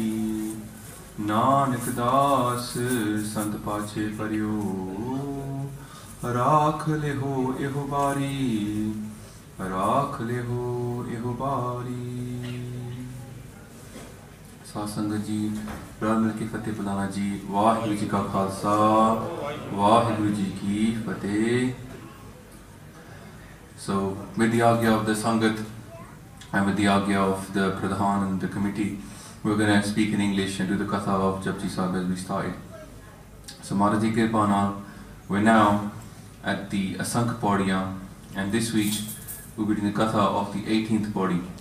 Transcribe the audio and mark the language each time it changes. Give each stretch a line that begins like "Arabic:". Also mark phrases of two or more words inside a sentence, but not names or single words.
Punjabi: ਨਾਨਕ ਦਾਸ ਸੰਤ ਪਾਛੇ ਪਰਿਓ, ਰਾਖ ਲੇਹੋ ਏਹੋ ਬਾਰੀ, ਰਾਖ ਲੇਹੋ ਏਹੋ ਬਾਰੀ। ਸਾਧ ਸੰਗਤ ਜੀ, ਰਲ ਮਿਲ ਕੇ ਫਤਹਿ ਬੁਲਾਣਾ ਜੀ। ਵਾਹਿਗੁਰੂ ਜੀ ਕਾ ਖਾਲਸਾ, ਵਾਹਿਗੁਰੂ ਜੀ ਕੀ ਫਤਹਿ।
English: So, with the agya of the Sangat and with the agya of the Pradhan and the committee, we're going to speak in English and do the Katha of Japji Sahib as we started. So, Maharaji Kirpana, we're now at the Asank Paudiya, and this week we'll be doing the Katha of the 18th Paudi.